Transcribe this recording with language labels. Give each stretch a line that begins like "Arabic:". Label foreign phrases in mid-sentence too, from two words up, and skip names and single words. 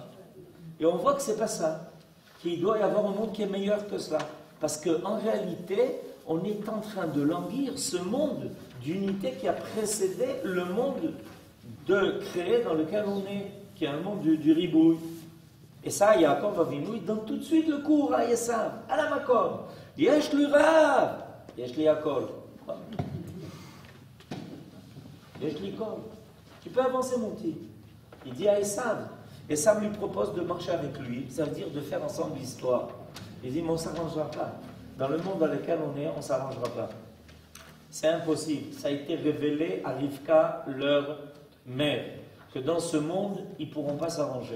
French: Et on voit que c'est pas ça. Qu'il doit y avoir un monde qui est meilleur que cela. Parce qu'en réalité, on est en train de languir ce monde d'unité qui a précédé le monde de créer dans lequel on est, qui est un monde du ribouille. Et ça, Yaakov Avinu, il donne tout de suite le cours à Esav, à la Makom.
Hebrew: יש לי רב, יש לי יעקב. יש לי כל.
French: Tu peux avancer, mon petit. Il dit à Esav. Esav lui propose de marcher avec lui, ça veut dire de faire ensemble l'histoire. Il dit, mais on ne s'arrangera pas. Dans le monde dans lequel on est, on ne s'arrangera pas. C'est impossible. Ça a été révélé à Rivka, leur mère, que dans ce monde, ils ne pourront pas s'arranger.